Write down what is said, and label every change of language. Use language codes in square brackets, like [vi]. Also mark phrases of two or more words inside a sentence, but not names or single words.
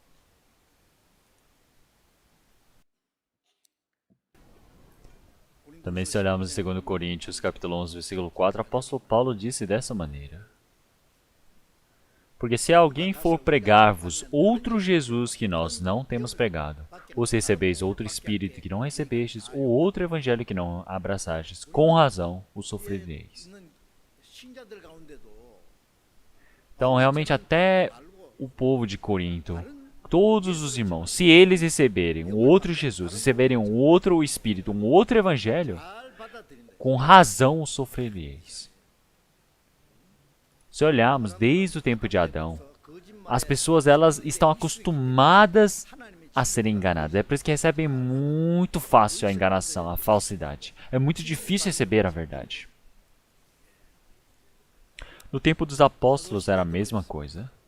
[pt] Também se olharmos em 2 Coríntios, capítulo 11, versículo 4, o apóstolo Paulo disse dessa maneira. Porque se alguém for pregar-vos outro Jesus que nós não temos pregado, ou se recebeis outro Espírito que não recebestes, ou outro Evangelho que não abraçastes, com razão o sofrereis. [ko] 있는 신자들 가운데도 [pt] Então, realmente, até o povo de Corinto, todos os irmãos, se eles receberem um outro Jesus, receberem um outro Espírito, um outro Evangelho, [ko] 잘 받아들인다. [pt] com razão o sofrereis. Se olharmos desde o tempo de Adão, as pessoas elas estão acostumadas a serem enganadas. É por isso que recebem muito fácil a enganação, a falsidade. É muito difícil receber a verdade. No tempo dos apóstolos era a mesma coisa.